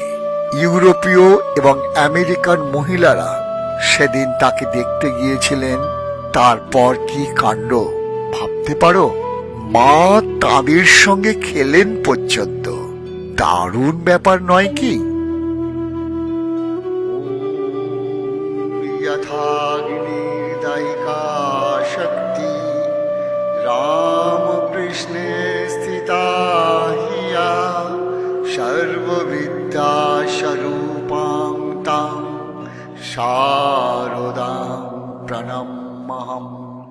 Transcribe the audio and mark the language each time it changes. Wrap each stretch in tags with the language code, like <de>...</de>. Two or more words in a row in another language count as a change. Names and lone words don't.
<bn>ইউরোপীয় এবং আমেরিকান মহিলারা সেদিন তাকে দেখতে গিয়েছিলেন। তারপর কি কাণ্ড ভাবতে পারো? মা তাদের সঙ্গে খেলেন পর্যন্ত। দারুণ ব্যাপার নয় কি?</bn> <sa>यथाग्निर्दयिका शक्ति रामकृष्णे स्थिता हिया सर्वविद्यास्वरूपां तां शारदां प्रणम्यहम्।</sa>